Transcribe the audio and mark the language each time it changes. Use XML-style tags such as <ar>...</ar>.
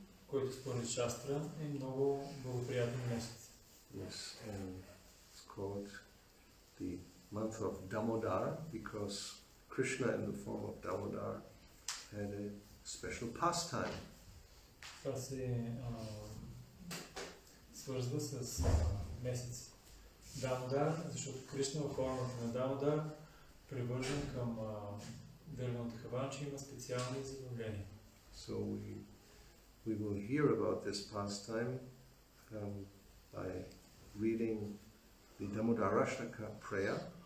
<en>Yes, and it's called the month of Damodar because Krishna in the form of Damodar had a special pastime.</en> <bg>Това се свързва с месец Дамодар, защото Кришна в формата на Дамодар, привържен към дървената хаванча, има специални забавления.</bg> <en>So we will hear about this pastime by reading the Damodarashtaka prayer.</en>